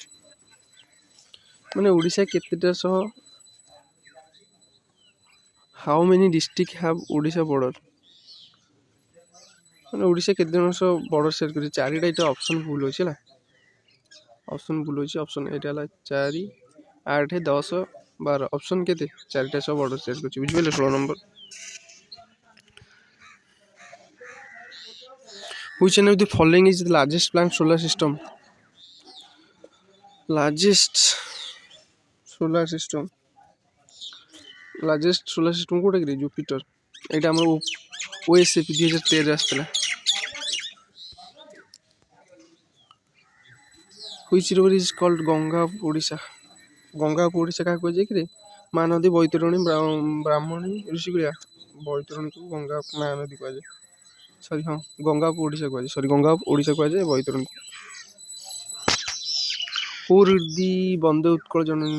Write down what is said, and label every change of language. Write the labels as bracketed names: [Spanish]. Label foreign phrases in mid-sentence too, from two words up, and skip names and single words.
[Odia] ମାନେ ଓଡ଼ିଶା କେତେଟା ସହ [English] how many district have Odisha border? [Odia] ମାନେ ଓଡ଼ିଶା କେତେ ଜଣ ସହ [English] border share [Odia] କରିଛି? 4ଟା। ଏଇଟା ଅପସନ୍ ଭୁଲ ଅଛି ହେଲା, ଅପସନ୍ ଭୁଲ ଅଛି। ଅପସନ୍ ଏଇଟା ହେଲା 4, 8, 10, 12। ଅପସନ୍ କେତେ? 4ଟା ସହ [English] border share [Odia] କରିଛି, ବୁଝିପାରିଲେ। 16 ନମ୍ବର। [English] Which one of the following is the largest planet solar system? Largest solar system [Odia] କୋଉଟା କି? ଜୁପିଟର। ଏଇଟା ଆମର OSP 2013 ଆସିଥିଲା। [English] Which river is called ଗଙ୍ଗା ଅଫ୍ ଓଡ଼ିଶା? [Odia] ଗଙ୍ଗା ଅଫ୍ ଓଡ଼ିଶା କାହାକୁ କୁହାଯାଏ କିରେ? ମହାନଦୀ, ବୈତରଣୀ, ବ୍ରାହ୍ମଣୀ, ଋଷିକୁଲ୍ୟା। ବୈତରଣୀକୁ ଗଙ୍ଗା ମହାନଦୀ କୁହାଯାଏ। ସରି, ହଁ, ଗଙ୍ଗା ଅଫ୍ ଓଡ଼ିଶା କୁହାଯାଏ। ଗଙ୍ଗା ଅଫ୍ ଓଡ଼ିଶା କୁହାଯାଏ ବୈତରଣୀକୁ। [English] who read the [Odia] ବନ୍ଦେ ଉତ୍କଳ ଜନନୀ?